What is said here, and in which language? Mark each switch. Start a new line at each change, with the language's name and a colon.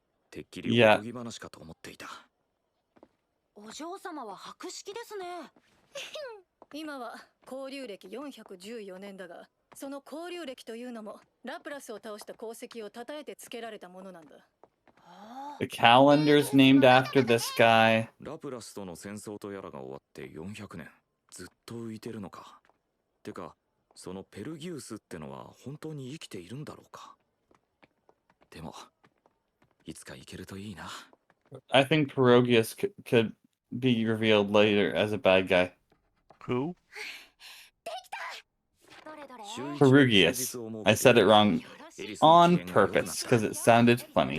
Japanese: てっきりおとぎ話かと思っていた。お嬢様は博識ですね。今は交流歴414年だが、その交流歴というのもラプラスを倒した功績を称えて付けられたものなんだ。
English: The calendar's named after this guy.
Japanese: ラプラスとの戦争とやらが終わって400年。ずっと浮いてるのか。てか、そのペルギウスってのは本当に生きているんだろうか。でも、いつか行けるといいな。
English: I think Perogius could be revealed later as a bad guy. Who? Perugius. I said it wrong on purpose because it sounded funny.